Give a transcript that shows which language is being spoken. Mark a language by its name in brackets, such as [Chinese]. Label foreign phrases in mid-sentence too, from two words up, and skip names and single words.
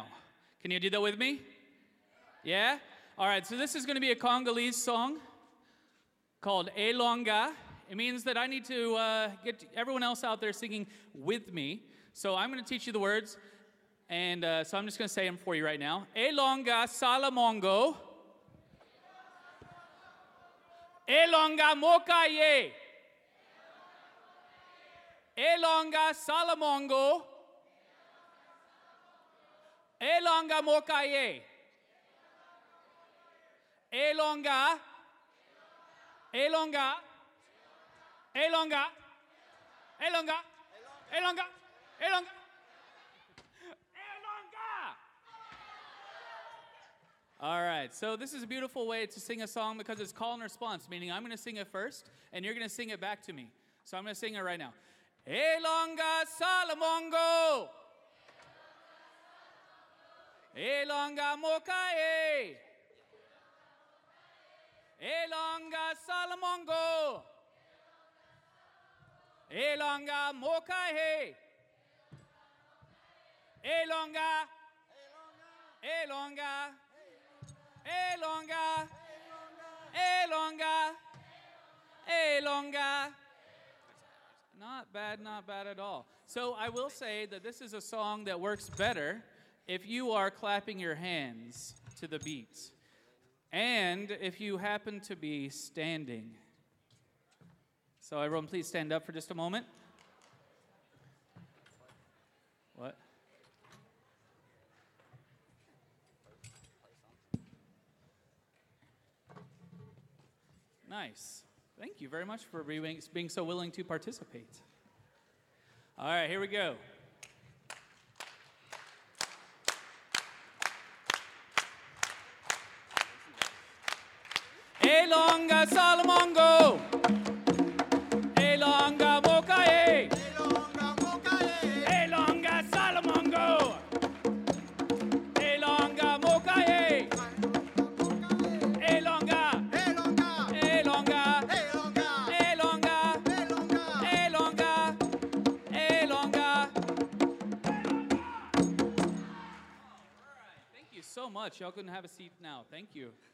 [English] Can you do that with me? Yeah. All right. So this is going to be a Congolese song called Elonga. It means that I need to get everyone else out there singing with me. So I'm going to teach you the words. And so I'm just going to say them for you right now. [Lingala] Elonga Salamongo. Elonga Mokaye. Elonga Salamongo. Elonga Mokaye. Elonga. Elonga. Elonga. Elonga. Elonga. Elonga. [English] All right, so this is a beautiful way to sing a song because it's call and response, meaning I'm going to sing it first, and you're going to sing it back to me. So I'm going to sing it right now. [Lingala] Elonga Salamongo. Elonga Mokaye. Elonga Salamongo. Elonga Mokaye. Elonga. Elonga. Elonga, Elonga, Elonga. [English] Not bad at all. So I will say that this is a song that works better if you are clapping your hands to the beat. And if you happen to be standing. So everyone please stand up for just a moment. What? Nice. Thank you very much for being so willing to participate. All right, here we go. [Lingala] Elonga Salamongo. Elonga Mokaye. Elonga Mokaye. Elonga Salamongo. Elonga Mokaye. Elonga. Elonga. Elonga. Elonga. Elonga. Elonga. [English] Thank you so much. Y'all can have a seat now. Thank you.